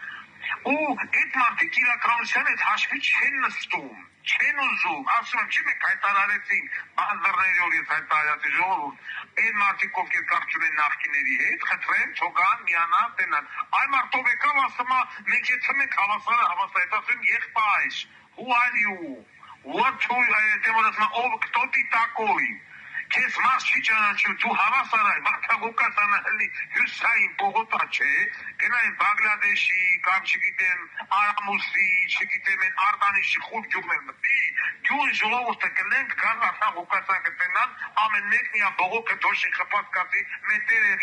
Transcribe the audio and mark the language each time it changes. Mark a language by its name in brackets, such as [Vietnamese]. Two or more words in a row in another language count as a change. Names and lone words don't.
[Armenian] Ու այդ մարդիկ իրականության այդ հաշվի չեն նստում, չեն ուզում, ասում եմ, չի մենք հայտարարեցինք, բանդրների օր ես հայտարարեցի ժողովուրդ, այդ մարդիկ ովքեր կապ չունեն նախկիների հետ, խնդրեմ, չոգան, միանան, տենան, այ մարդով եկավ ասում, մենք եթե մենք հավասարը հավասարեցում եղբայր, [English] who are you, what to, [Armenian] ով [Russian] кто ты такой, [Armenian] Քեզ մաս չի ճանաչում, դու հավասար ես, Վարդագոկասանը հլի հյուսային պողոտա չէ, գնային Բանգլադեշի, կամ չգիտեմ, Արամուսի, չգիտեմ, Արտանիշի խուլ գյուղն են մտի, գյուղի ժողովուրդը կլենք, գան Վարդագոկասան կտենան, ամեն մեկն իա բողոքը դոշի խպած կացի, մետերեղի,